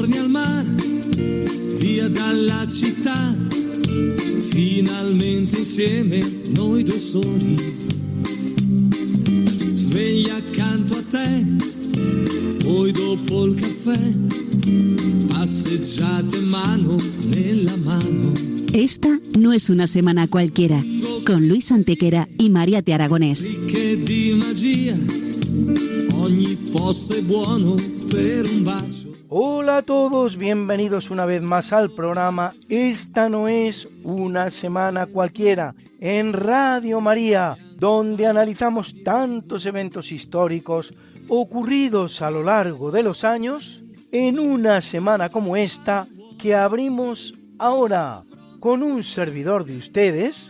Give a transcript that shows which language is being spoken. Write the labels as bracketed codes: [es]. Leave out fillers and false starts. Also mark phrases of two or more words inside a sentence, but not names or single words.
[it] mare, via dalla città, finalmente insieme noi due soli, sveglia accanto a te, poi dopo il caffè, passeggiate mano nella mano. [es] Esta no es una semana cualquiera, con Luis Antequera y Mariate Aragonés. [it] Ricche di magia, ogni posto è buono per un bacio. [es] Hola a todos, bienvenidos una vez más al programa Esta no es una semana cualquiera, en Radio María, donde analizamos tantos eventos históricos ocurridos a lo largo de los años, en una semana como esta que abrimos ahora con un servidor de ustedes,